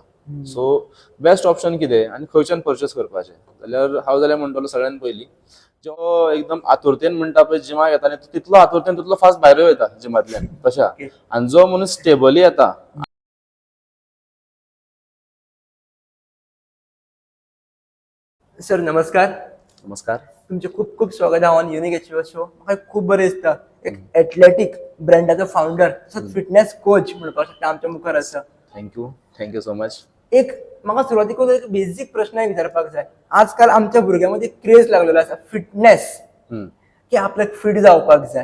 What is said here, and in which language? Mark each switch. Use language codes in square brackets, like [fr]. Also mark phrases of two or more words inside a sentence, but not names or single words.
[kok] सो [en] best option [kok] कितें आनी खंयच्यान परचेस करपाचें जाल्यार हांव जाल्यार म्हणटलो सगळ्यान पयलीं जो एकदम आतुरतेन म्हणटा पळय जिमाक येता न्ही, तितलो आतुरतेन तितलो फास्ट भायर येता जिमांतल्यान तशा. आनी जो मनीस स्टेबली येता. सर नमस्कार. नमस्कार. [mr] तुमचे खूप खूप स्वागत आहे [en] on Unique Achiever Show. [kok] म्हाका खूप बरें दिसता एक एथलेटीक ब्रँडाचो फाउंडर तसोच फिटनेस कोच म्हणपाक शकता आमच्या मुखार आसा. [en] thank you so much. [kok] एक म्हाका सुरवातीकूच एक बेसिक प्रश्न विचारपाक जाय. आजकाल आमच्या भुरग्यांमध्ये क्रेज लागलेलो आसा फिटनेस, की आपल्याक फिट जावपाक जाय.